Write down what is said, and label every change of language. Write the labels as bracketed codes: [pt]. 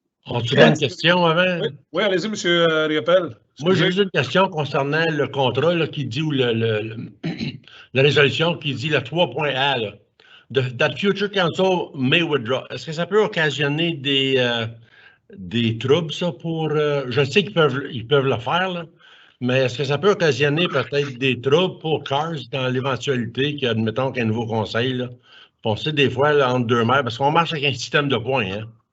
[fr] On-tu une question avant? Oui, allez-y, M. Riopel. Moi, j'ai juste une question concernant le contrat là, qui dit, ou la résolution qui dit le 3.A, là. [en] That future council may withdraw. [fr] Est-ce que ça peut occasionner des troubles, ça, pour... je sais qu'ils peuvent le faire, là, mais est-ce que ça peut occasionner peut-être des troubles pour CARS dans l'éventualité qu'admettons qu'il y a un nouveau conseil, là? On sait des fois, là, entre deux maires, parce qu'on marche avec un système de points, hein?